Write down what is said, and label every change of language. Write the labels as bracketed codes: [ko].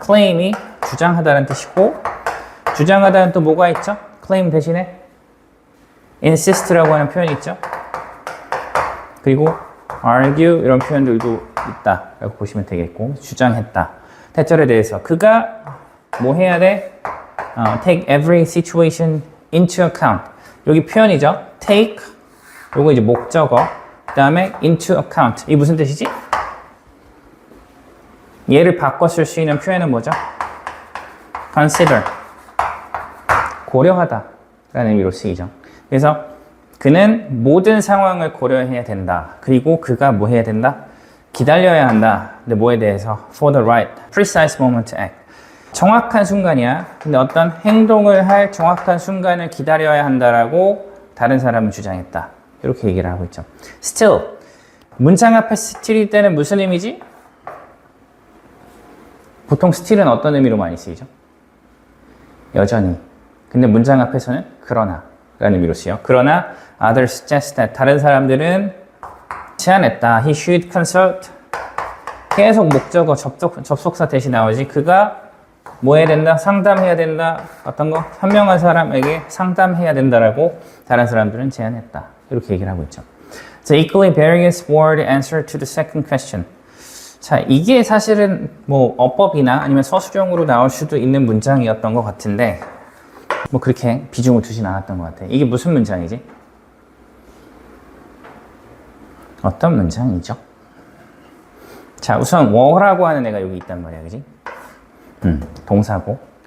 [ko] claim이 주장하다는 뜻이고, 주장하다는 또 뭐가 있죠? claim 대신에 insist라고 하는 표현이 있죠. 그리고 argue 이런 표현들도 있다라고 보시면 되겠고, 주장했다. 대절에 대해서 그가 뭐 해야 돼? [en] Take every situation into account. [ko] 여기 표현이죠. take, 요거 이제 목적어, 그 다음에 into account. 이 무슨 뜻이지? 얘를 바꿔 쓸 수 있는 표현은 뭐죠? consider 고려하다 라는 의미로 쓰이죠. 그래서 그는 모든 상황을 고려해야 된다. 그리고 그가 뭐 해야 된다? 기다려야 한다. 근데 뭐에 대해서? [en] For the right, precise moment to act. [ko] 정확한 순간이야. 근데 어떤 행동을 할 정확한 순간을 기다려야 한다라고 다른 사람은 주장했다. 이렇게 얘기를 하고 있죠. [en] Still. [ko] 문장 앞에 still일 때는 무슨 의미지? 보통 still은 어떤 의미로 많이 쓰이죠? 여전히. 근데 문장 앞에서는 그러나 라는 의미로 쓰여. 그러나 [en] others suggest that [ko] 다른 사람들은 제안했다. [en] He should consult. [ko] 계속 목적어 접속사 대신 나오지. 그가 뭐 해야 된다? 상담해야 된다. 어떤 거? 현명한 사람에게 상담해야 된다라고 다른 사람들은 제안했다. 이렇게 얘기를 하고 있죠. [en] So equally various word answer to the second question. [ko] 자, 이게 사실은 뭐 어법이나 아니면 서술형으로 나올 수도 있는 문장이었던 것 같은데 뭐 그렇게 비중을 두진 않았던 것 같아요. 이게 무슨 문장이지? 어떤 문장이죠? 자, 우선 were라고 하는 애가 여기 있단 말이야, 그지? 동사고.